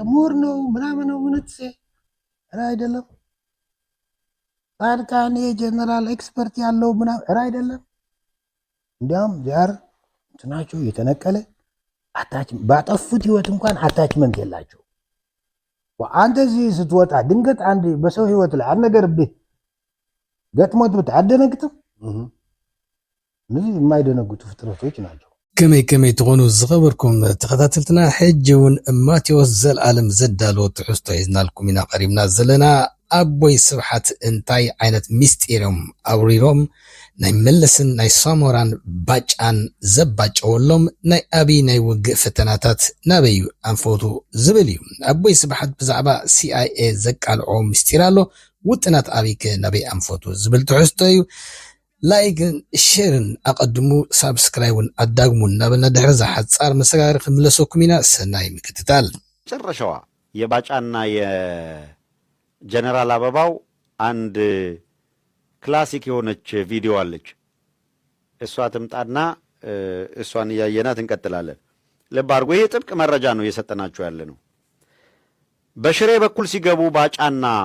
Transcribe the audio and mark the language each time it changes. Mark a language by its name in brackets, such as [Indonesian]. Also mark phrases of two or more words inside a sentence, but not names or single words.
[Amharic] ምሁር ነው ምናምን ነው ምንትሴ አይደለም። ጻድቃን የጀነራል ኤክስፐርት ያለው ምናምን አይደለም። እንዲያውም ዛር እንትናቸው የተነቀለ ባጠፉት ህይወት እንኳን አታችመንት የላቸው። አንተ እዚህ ስትወጣ ድንገት አንድ በሰው ህይወት ላይ አንድ ነገር ገጥሞት አደነግጥም? እነዚህ የማይደነግጡ ፍጥረቶች ናቸው። [Tigrinya] ከመይ ትኾኑ ዝኸበርኩም ተኸታተልትና ሕጂውን ማቴዎስ ዘለዓለም ዘዳልዎ ትሕዝቶ ሒዝናልኩም ኢና ቀሪብና ዘለና። አቦይ ስብሓት እንታይ ዓይነት ምስጢሮም አውሪሮም ናይ መለስን ናይ ሳሞራን ባጫን ዘባጨወሎም ናይ አብይ ናይ ውግእ ፈተናታት ናበዩ አንፈቱ ዝብል እዩ። አቦይ ስብሓት ብዛዕባ ሲአይኤ ዘቃልዖ ምስጢር ኣሎ። ውጥናት አብይከ ናበይ አንፈቱ ዝብል ትሕዝቶ እዩ። ላይክን ሼርን አቀድሙ ሳብስክራይብን አዳግሙን ናበልና ድሕሪ ሓጻር መሰጋሪ ክምለሰኩም ኢና። ሰናይ ምክትታል። [Amharic] ጨረሻዋ የባጫና የጀነራል አበባው አንድ ክላሲክ የሆነች ቪዲዮ አለች። እሷ ትምጣና እሷን እያየናት እንቀጥላለን። ልብ አድርጎ ይሄ ጥብቅ መረጃ ነው እየሰጠናችሁ ያለ ነው። በሽሬ በኩል ሲገቡ ባጫና